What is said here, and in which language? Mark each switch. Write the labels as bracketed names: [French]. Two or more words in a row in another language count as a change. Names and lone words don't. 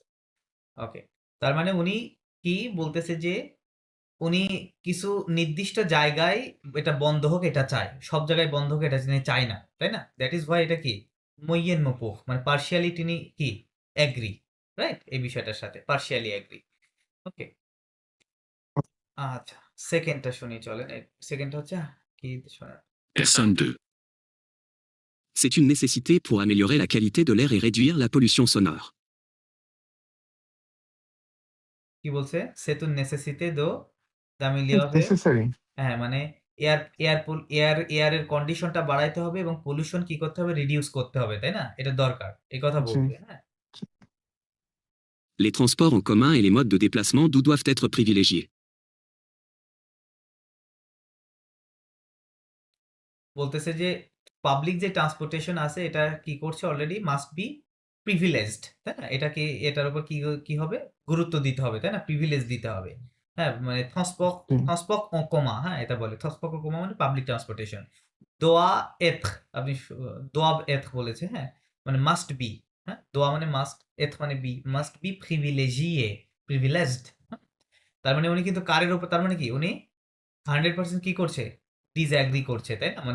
[Bangla] ওকে, তার মানে উনি কি বলতেছে যে উনি কিছু নির্দিষ্ট জায়গায় এটা বন্ধ হোক এটা চায়, সব জায়গায় বন্ধ হোক এটা তিনি চায় না, তাই না? [English] That is why [Bangla] এটা কি মইয়েন মপুহ, মানে পার্শিয়ালি তিনি কি এগ্রি, রাইট, এই বিষয়টার সাথে পার্শিয়ালি এগ্রি। ওকে, আচ্ছা, সেকেন্ডটা শুনি চলেন। সেকেন্ডটা হচ্ছে কি শোনা? [French] Personne 2. C'est une nécessité pour améliorer la qualité de l'air et réduire la pollution sonore. [Bangla] কি বলছে? [French] c'est nécessité de d'améliorer, [Bangla] নেসেসারি। হ্যাঁ, মানে এয়ারের কন্ডিশনটা বাড়াইতে হবে এবং পলিউশন কি করতে হবে? রিডিউস করতে হবে, তাই না? এটা দরকার, এই কথা জি। বলছে, হ্যাঁ। [French] Les transports en commun et les modes de déplacement doivent être privilégiés. [Bangla] বলতেছে যে পাবলিক যে ট্রান্সপোর্টেশন আছে এটা কি করছে? [English] already must be privileged, [Bangla] তাই না? এটাকে এটার উপর কি হবে? গুরুত্ব দিতে হবে, তাই না? প্রিভিলেজ দিতে হবে, হ্যাঁ, মানে [French] transport en commun, [Bangla] হ্যাঁ, এটা বলে [French] transport en commun [Bangla] মানে [English] public transportation. [French] doit être, [Bangla] আপনি [French] doivent être [Bangla] বলেছে, হ্যাঁ, মানে [English] must be, [Bangla] হ্যাঁ, দোয়া মানে মাস্ট, এথ মানে বি, [English] must be privileged. [Bangla] তার মানে উনি কিন্তু কারের উপর, তার মানে কি উনি 100% কি করছে? ডিসঅ্যাগ্রি করছে, তাই না?